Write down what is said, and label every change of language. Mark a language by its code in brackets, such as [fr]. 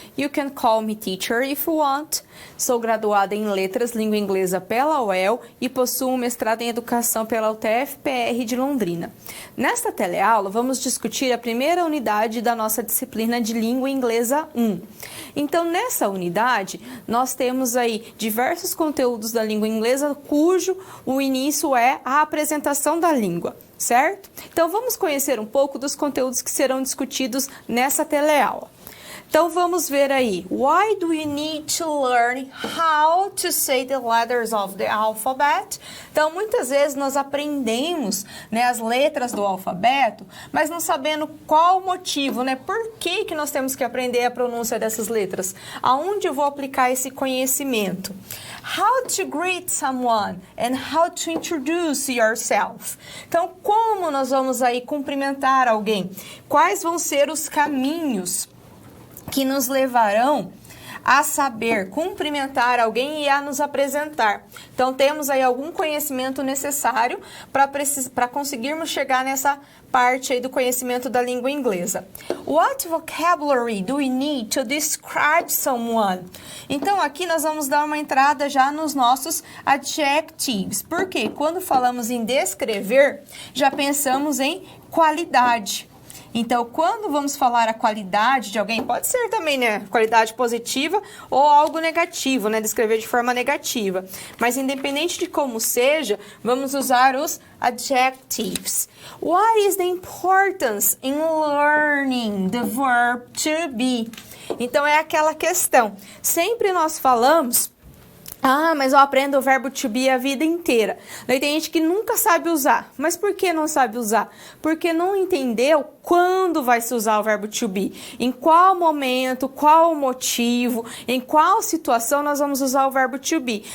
[en] You can call me teacher if you want. [pt] Sou graduada em Letras Língua Inglesa pela UEL e possuo um mestrado em Educação pela UTF-PR de Londrina. Nesta teleaula, vamos discutir a primeira unidade da nossa disciplina de Língua Inglesa 1. Então, nessa unidade, nós temos aí diversos conteúdos da língua inglesa, cujo o início é a apresentação da língua, certo? Então, vamos conhecer um pouco dos conteúdos que serão discutidos nessa teleaula. Então, vamos ver aí. [en] Why do we need to learn how to say the letters of the alphabet? [pt] Então, muitas vezes nós aprendemos, as letras do alfabeto, mas não sabendo qual o motivo, Por que nós temos que aprender a pronúncia dessas letras? Aonde eu vou aplicar esse conhecimento? [en] How to greet someone and how to introduce yourself. [pt] Então, como nós vamos aí cumprimentar alguém? Quais vão ser os caminhos que nos levarão a saber cumprimentar alguém e a nos apresentar? Então, temos aí algum conhecimento necessário para conseguirmos chegar nessa parte aí do conhecimento da língua inglesa. [en] What vocabulary do we need to describe someone? [pt] Então, aqui nós vamos dar uma entrada já nos nossos adjectives. Porque quando falamos em descrever, já pensamos em qualidade. Então, quando vamos falar a qualidade de alguém, pode ser também, qualidade positiva ou algo negativo, descrever de forma negativa. Mas, independente de como seja, vamos usar os adjectives. [en] What is the importance in learning the verb to be? [pt] Então, é aquela questão. Sempre nós falamos... mas eu aprendo o verbo to be a vida inteira. Daí tem gente que nunca sabe usar. Mas por que não sabe usar? Porque não entendeu quando vai se usar o verbo to be. Em qual momento, qual motivo, em qual situação nós vamos usar o verbo to be.